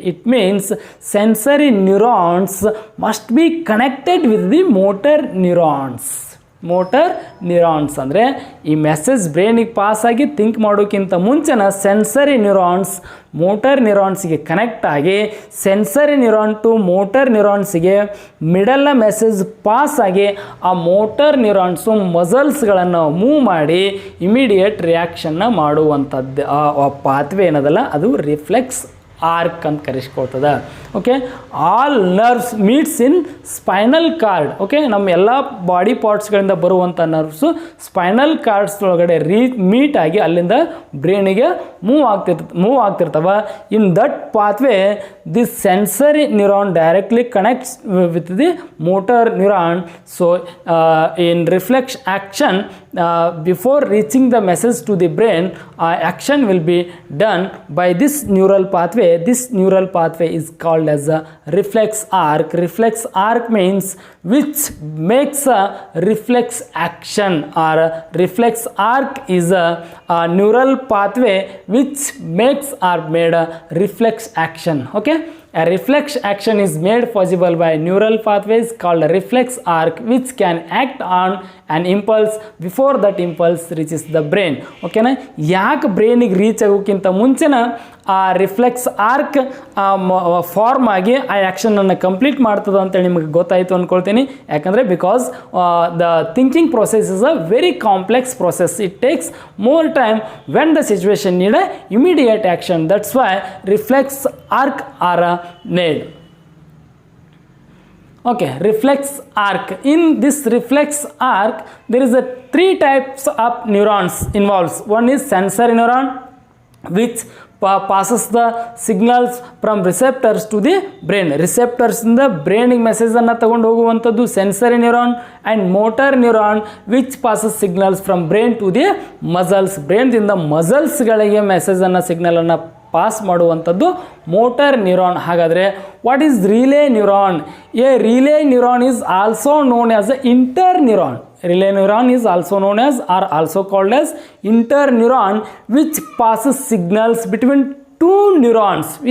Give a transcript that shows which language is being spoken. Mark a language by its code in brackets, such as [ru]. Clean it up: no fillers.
[en] It means sensory neurons must be connected with the motor neurons. [kn] Motor neurons ಅಂದರೆ ಈ message ಬ್ರೈನಿಗೆ pass ಆಗಿ think ಮಾಡೋಕ್ಕಿಂತ ಮುಂಚೆನ sensory neurons motor ನ್ಯೂರಾನ್ಸಿಗೆ connect ಆಗಿ sensory neuron to motor ನ್ಯೂರಾನ್ಸಿಗೆ middle message pass ಆಗಿ ಆ motor ನ್ಯೂರಾನ್ಸು ಮಸಲ್ಸ್ಗಳನ್ನು move ಮಾಡಿ immediate ರಿಯಾಕ್ಷನ್ನ ಮಾಡುವಂಥದ್ದು ಆ ಪಾತ್ವೆ ಏನದಲ್ಲ ಅದು ರಿಫ್ಲೆಕ್ಸ್ ಆರ್ಕ್ ಅಂತ ಕರೆಸ್ಕೊಳ್ತದೆ. [en] Okay, all nerves meets in spinal cord. [kn] ಓಕೆ, ನಮ್ಮ ಎಲ್ಲ ಬಾಡಿ ಪಾರ್ಟ್ಸ್ಗಳಿಂದ ಬರುವಂಥ ನರ್ವ್ಸು ಸ್ಪೈನಲ್ ಕಾರ್ಡ್ಸ್ ಒಳಗಡೆ ಮೀಟ್ ಆಗಿ ಅಲ್ಲಿಂದ ಬ್ರೈನಿಗೆ move ಆಗ್ತಿರ್ತವೆ. [en] In that pathway the sensory neuron directly connects with the motor neuron. So in reflex action before reaching the message to the brain, action will be done by this neural pathway. This neural pathway is called as a reflex arc. Reflex arc means which makes a reflex action, or reflex arc is a neural pathway which makes or made a reflex action. Okay, a reflex action is made possible by neural pathways called reflex arc, which can act on an impulse before that impulse reaches the brain. [kn] ಓಕೆನಾ, ಯಾಕೆ ಬ್ರೈನಿಗೆ reach ಆಗೋಕ್ಕಿಂತ ಮುಂಚೆನ ಆ reflex arc form ಆಗಿ ಆ ಆ್ಯಕ್ಷನನ್ನು complete ಮಾಡ್ತದೆ ಅಂತೇಳಿ ನಿಮಗೆ ಗೊತ್ತಾಯಿತು ಅಂದ್ಕೊಳ್ತೀನಿ. ಯಾಕಂದರೆ [en] Because the thinking process is a very complex process. It takes more time when the situation need a immediate action. That's why reflex arc are made. Okay, reflex arc. In this reflex arc there is a 3 types of neurons involves. One is sensory neuron, which passes the signals from receptors to the brain. [kn] Receptors ಇಂದ ಬ್ರೈನಿಗೆ ಮೆಸೇಜನ್ನು ತಗೊಂಡು ಹೋಗುವಂಥದ್ದು sensory neuron. [en] And motor neuron which passes signals from brain to the muscles. [kn] ಬ್ರೈನ್ದಿಂದ ಮಸಲ್ಸ್ಗಳಿಗೆ ಮೆಸೇಜನ್ನು ಸಿಗ್ನಲನ್ನು pass ಮಾಡುವಂಥದ್ದು motor neuron. [en] ಹಾಗಾದರೆ what is relay neuron? A relay neuron is also known as a interneuron. Relay neuron is also known as or also called as interneuron, which passes signals between two neurons.